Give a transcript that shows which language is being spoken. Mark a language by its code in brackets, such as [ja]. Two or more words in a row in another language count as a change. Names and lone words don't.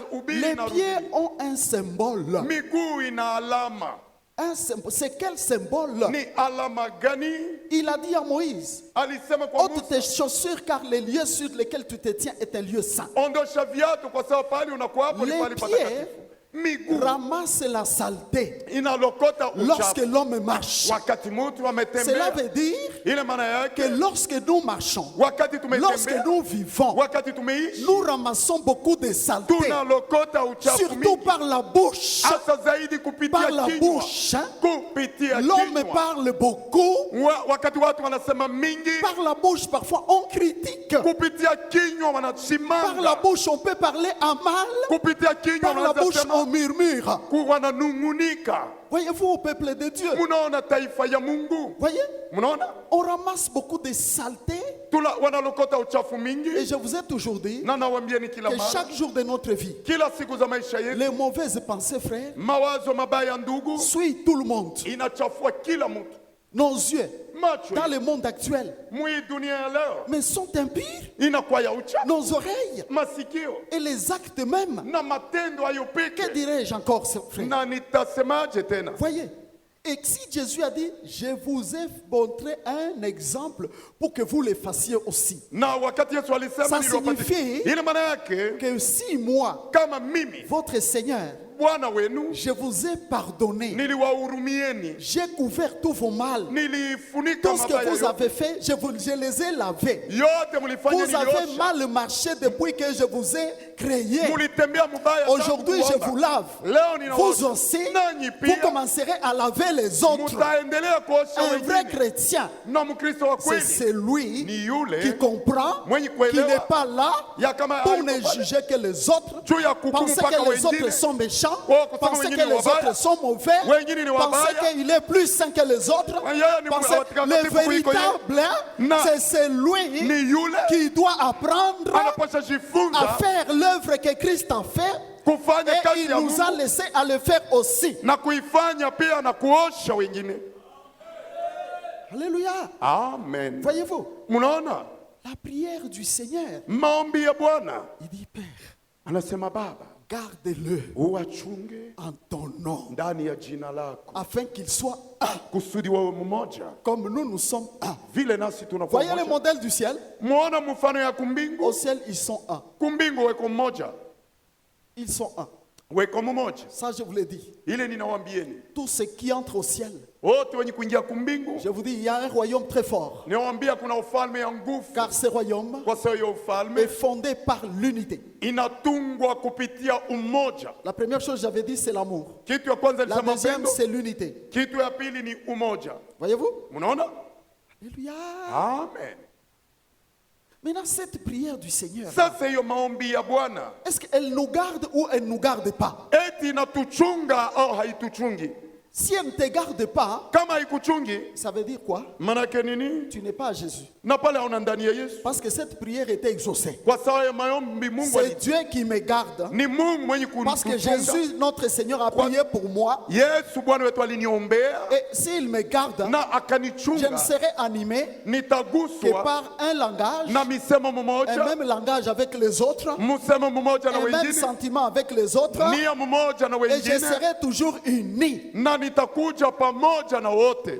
[fr] Les [sw] ubiri na [fr] pieds [sw] rudi. [fr] ont un symbole. [sw] Miguu ina alama. [fr] Un symbole. C'est quel symbole? [sw] Ni alama gani? [fr] Il a dit à Moïse, [sw] Alisema kwa [fr] ôte tes [sw] Musa, [fr] chaussures car le lieu sur lequel tu te tiens est un lieu saint. [sw] ondosha viatu kwa sababu pale unakuwa hapo ni [fr] Les [sw] pale [fr] pieds [sw] patakatifu. Miguu [fr] ramasse la saleté [sw] inalokota [fr] lorsque [sw] uchafu. [fr] l'homme marche. [sw] Wakati mtu [fr] Cela [sw] ametembea, [fr] veut dire [sw] ile maana [fr] que [sw] yake [fr] lorsque nous marchons, [sw] wakati [fr] lorsque [sw] tumetembea, [fr] nous vivons, [sw] wakati tumeishi, [fr] nous ramassons beaucoup de saleté, [sw] tunalokota uchafu [fr] surtout [sw] mingi, [fr] par la bouche. [sw] hasa zaidi kupitia [fr] Par la [sw] kinywa. [fr] bouche, hein. [sw] Kupitia [fr] L'homme [sw] kinywa. [fr] parle beaucoup. [sw] Wakati watu wanasema mingi, [fr] Par la bouche, parfois, on critique. [sw] kupitia kinywa [fr] Par la [sw] wanasimanga, [fr] bouche, on peut parler à mal. [sw] kupitia kinywa [fr] Par la bouche, on [sw] wanasema [fr] murmure. [sw] wananung'unika. [fr] Voyez-vous, au peuple de Dieu, [sw] Munaona taifa ya Mungu, [fr] voyez, [sw] munaona [fr] on ramasse beaucoup de saleté. [sw] wanalokota uchafu [fr] Et [sw] mingi, [fr] je vous ai toujours dit [sw] na nawaambieni kila [fr] que [sw] mara, [fr] chaque jour de notre vie, [sw] kila siku za maisha yetu, [fr] les mauvaises pensées, frères, [sw] mawazo mabaya ndugu [fr] suivent tout le monde. [sw] inachafua kila mtu. [fr] Nos yeux, [sw] Macho [fr] dans le monde actuel, [sw] mwi dunia ya leo [fr] mais sont impurs. [sw] inakuwa ya uchafu, [fr] Nos oreilles [sw] masikio [fr] et les actes même. [sw] na matendo hayo [fr] Que [sw] peke. [fr] dirais-je encore, frères? [sw] Na nitasemaje tena? [fr] Voyez. Et si Jésus a dit, je vous ai montré un exemple pour que vous le fassiez aussi. [sw] Na wakati Yesu alisema [fr] Ça [sw] niliwapatia, [fr] signifie [sw] ile maana yake [fr] Que si moi, [sw] kama mimi [fr] votre Seigneur, [sw] Bwana wenu [fr] je vous ai pardonné, [sw] niliwahurumieni, [fr] j'ai couvert tous vos mal, [sw] nilifunika [fr] tout ce que [sw] mabaya [fr] vous [sw] yote, [fr] avez fait, je les ai lavés. [sw] yote mlifanya [fr] Vous avez [sw] niliosha, [fr] mal marché depuis que je vous ai créé. [sw] mulitembea mubaya tangu [fr] Aujourd'hui, je [sw] kuomba. [fr] vous lave. [sw] Leo ninaosha. [fr] Vous aussi, [sw] Nanyi [fr] vous [sw] pia [fr] commencerez à laver les autres. [sw] mutaendelea kuosha [fr] Un vrai [sw] wengine. [fr] chrétien, [sw] Na Mkristo wa [fr] c'est [sw] kweli [fr] celui [sw] ni yule [fr] qui comprend [sw] mwenye [fr] qu'il [sw] kuelewa [fr] n'est pas là [sw] ya kama [fr] pour [sw] hayuko [fr] ne [sw] pale [fr] juger que les autres, [sw] juu ya kuhukumu [fr] penser [sw] mpaka [fr] que les autres [sw] wengine, [fr] sont méchants, [sw] Oh, kusema [fr] penser [sw] wengine [fr] que [sw] ni [fr] les [sw] wabaya, [fr] autres sont mauvais, [sw] wengine ni [fr] penser [sw] wabaya, [fr] qu'il est plus saint que les autres, [sw] yeye ni [fr] penser [sw] watakatifu [fr] le [sw] kuliko yeye. [fr] véritable, [sw] Na- [fr] c'est celui [sw] Ni yule [fr] qui doit apprendre [sw] anapasha [fr] à [sw] jifunza [fr] faire l'œuvre que Christ a fait [sw] kufanya [fr] et [sw] kazi [fr] il [sw] ya [fr] nous a [sw] Mungu [fr] laissé à le faire aussi. [sw] na kuifanya pia na kuosha wengine. [fr] Alléluia. [sw] Amen. [fr] Voyez-vous, [sw] Mnaona [fr] la prière du Seigneur, [sw] maombi ya Bwana, [fr] il dit Père, [sw] anasema Baba, [fr] garde-le [sw] uwachunge [fr] en ton nom [sw] ndani ya jina lako, [fr] afin qu'il soit un, [sw] kusudi wawe mmoja [fr] comme nous sommes un. [sw] vile nasi tunakuwa [fr] Voyez le [sw] mmoja. [fr] modèle du ciel. [sw] Muona mfano ya [fr] Au [sw] kumbingu, [fr] ciel, ils sont un. [sw] kumbingu weko mmoja, [fr] Ils sont un. [sw] weko mmoja. [fr] Ça, je vous l'ai dit. [sw] Ile ninawaambieni [fr] Tous ceux qui entrent au ciel, [sw] wote wenye kuingia kumbingu, [fr] je vous dis, il y a un royaume très fort. [sw] ninawaambia kuna ufalme ya nguvu, [fr] Car ce royaume [sw] kwa sababu ya [fr] est [sw] ufalme [fr] fondé par l'unité. [sw] inatungwa kupitia umoja. [fr] La première chose que j'avais dit, c'est l'amour. [sw] Kitu ya kwanza [fr] La [sw] nilisema [fr] deuxième, [sw] upendo, [fr] c'est l'unité. [sw] kitu ya pili ni umoja. [fr] Voyez-vous? [sw] Mnaona? [fr] Alléluia. [sw] Amen. [fr] Maintenant, cette prière du Seigneur, [sw] Sasa hiyo maombi ya Bwana [fr] est-ce qu'elle nous garde ou elle ne nous garde pas? [sw] eti inatuchunga au haituchungi? [fr] Si elle ne te garde pas, [sw] Kama haikuchungi, [fr] ça veut dire quoi? [sw] manake nini? [fr] Tu n'es pas à Jésus. [sw] Na pale hauna ndani ya Yesu. [fr] Parce que cette prière était exaucée. [sw] Kwa sababu ya maombi Mungu [fr] C'est Dieu qui me garde. [sw] ni Mungu mwenye [fr] Parce que [sw] kutuchunga. [fr] Jésus, notre Seigneur, a prié pour moi. [sw] Yesu Bwana wetu aliniombea [fr] Et s'il me garde, [sw] na [fr] je ne [sw] akanichunga, [fr] serai animé que [sw] nitaguswa [fr] par un langage, [sw] na misemo [fr] un [sw] mmoja, [fr] même langage avec les autres, [sw] msemo mmoja na [fr] un même [sw] wengine, [fr] sentiment avec les autres, [sw] nia mmoja na [fr] et je [sw] wengine, [fr] serai toujours uni. [sw] na nitakuja pamoja na wote.